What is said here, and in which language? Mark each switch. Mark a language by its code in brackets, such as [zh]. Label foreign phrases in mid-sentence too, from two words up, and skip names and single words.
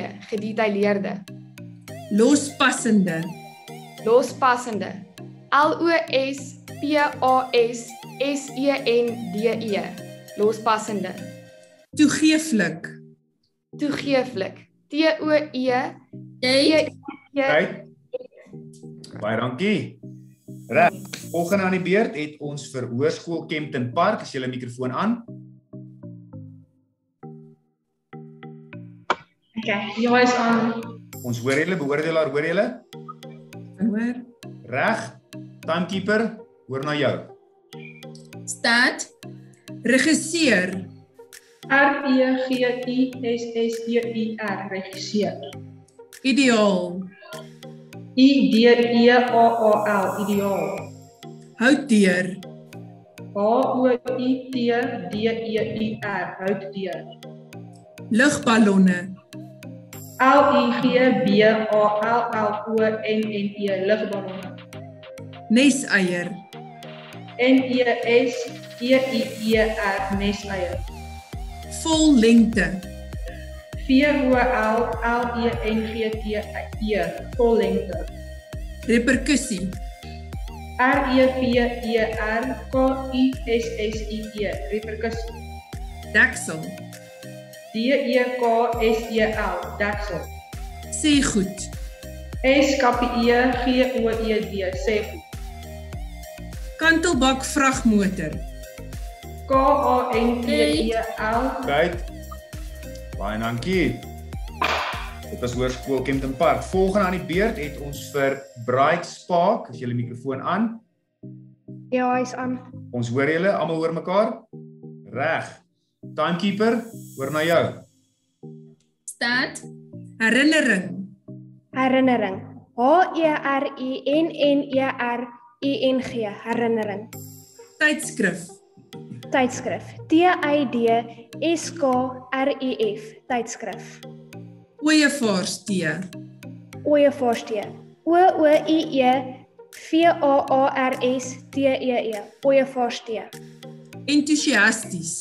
[af] Gedetailleerde. Lospassende. Lospassende. L-O-S-P-A-S-S-E-N-D-E. Lospassende. Toegeeflik. Toegeeflik. T-O-E. Tyd. Right. Baie dankie. Reg. Volgende aan die beurt het ons vir Hoërskool Kempton Park. Is julle mikrofoon aan? Okay, ja is aan. Ons hoor julle, beoordelaar, hoor julle? Hoor. Reg. Timekeeper, hoor na jou. Start. Regisseur. R-E-G-I-S-S-E-U-R, regisseur. Ideaal. I-D-E-A-A-L, ideaal. Houtdeur. H-O-U-T-D-E-U-R, houtdeur. Lugballonne. L-I-G-B-A-L-L-O-N-N-E, lugballonne. Neseier. N-E-S-E-I-E-R, neseier. Vol lengte. V-O-L-L-E-N-G-T-E, vol lengte. Reperkussie. R-E-P-E-R-K-I-S-S-I-E, reperkussie. Deksel. D-E-K-S-E-L, deksel. Sê goed. S-K-P-E-G-O-E-D, sê goed. Kantelbak vragmotor. K-A-N-T-E-L. Right. Baie dankie. Dit was Hoërskool Kempton Park. Volgende aan die beurt het ons vir Bright Spark. Is julle mikrofoon aan? Ja, hy is aan. Ons hoor julle, almal hoor mekaar? Reg. Timekeeper, hoor na jou. Start. Herinnering. Herinnering. H-E-R-I-N-N-E-R-I-N-G, herinnering. Tydskrif. Tydskrif. T-I-D-S-K-R-I-F, tydskrif. Ooievaarsthee. Ooievaarsthee. O-O-I-E-V-A-A-R-S-T-E-E, ooievaarsthee. Entoesiasties.